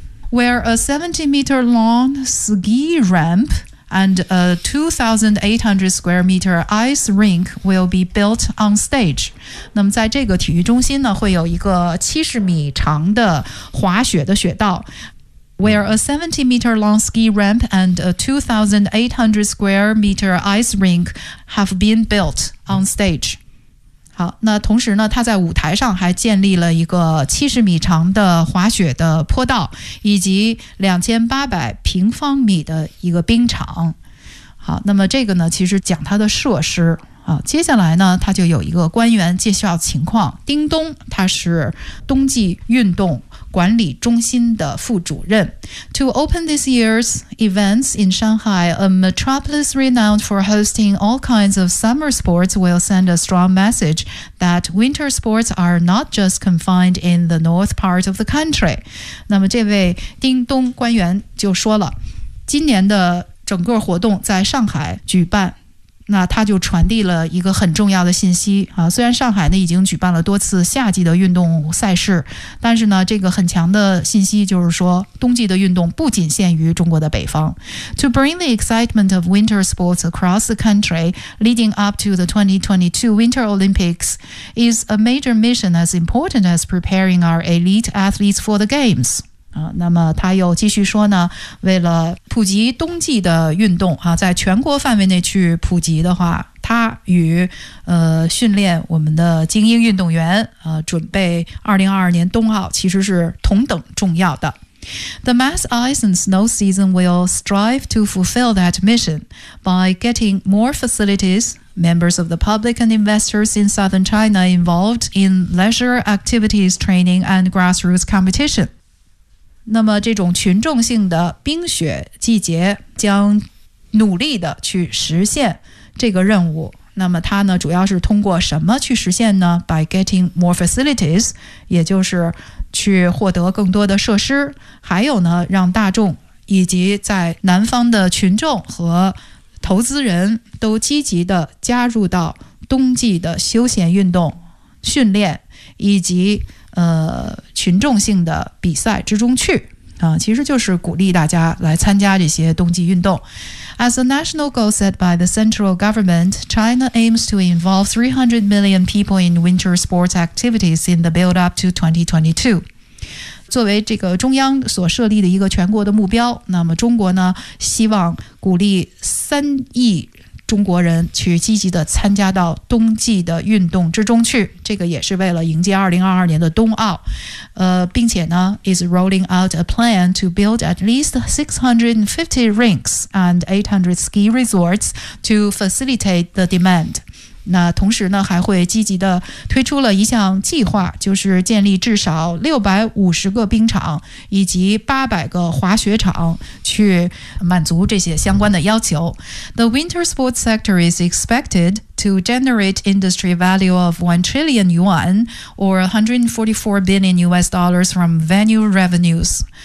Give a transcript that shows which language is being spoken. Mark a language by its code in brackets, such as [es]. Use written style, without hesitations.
[en] Where a 70 meter long ski rampand a 2,800 square meter ice rink will be built on stage. [zh] 那么在这个体育中心呢会有一个70米长的滑雪的雪道。 [en] Where a 70 meter long ski ramp and a 2,800 square meter ice rink have been built on stage. [zh] 好，那同时呢他在舞台上还建立了一个70米长的滑雪的坡道，以及2800平方米的一个冰场。好，那么这个呢其实讲它的设施。好，接下来呢他就有一个官员介绍情况。丁东他是冬季运动管理中心的副主任。 [en] To open this year's events in Shanghai, a metropolis renowned for hosting all kinds of summer sports will send a strong message that winter sports are not just confined in the north part of the country. [zh] 那么这位丁东官员就说了，今年的整个活动在上海举办，那他就传递了一个很重要的信息啊，虽然上海呢已经举办了多次夏季的运动赛事，但是呢这个很强的信息就是说冬季的运动不仅限于中国的北方。 [en] To bring the excitement of winter sports across the country leading up to the 2022 Winter Olympics is a major mission as important as preparing our elite athletes for the games. [zh] 那么他又继续说呢，为了普及冬季的运动啊，在全国范围内去普及的话，他与训练我们的精英运动员准备2022年冬奥其实是同等重要的。 [en] The mass ice and snow season will strive to fulfill that mission by getting more facilities, members of the public and investors in southern China involved in leisure activities, training and grassroots competition. [zh] 那么这种群众性的冰雪季节将努力的去实现这个任务。那么它呢主要是通过什么去实现呢？ [en] By getting more facilities， [zh] 也就是去获得更多的设施，还有呢让大众以及在南方的群众和投资人都积极的加入到冬季的休闲运动训练以及群众性的比赛之中去啊，其实就是鼓励大家来参加这些冬季运动。 [en] As a national goal set by the central government, China aims to involve 300 million people in winter sports activities in the build up to 2022. [zh] 作为这个中央所设立的一个全国的目标，那么中国呢希望鼓励3亿中国人去积极的参加到冬季的运动之中去，这个也是为了迎接2022年的冬奥。并且呢 [en] is rolling out a plan to build at least 650 rinks and 800 ski resorts to facilitate the demand. [zh] 那同时呢，还会积极的推出了一项计划，就是建立至少650个冰场以及800个滑雪场，去满足这些相关的要求。 [en] The winter sports sector is expected to generate industry value of 1 trillion yuan or $144 billion from venue revenues。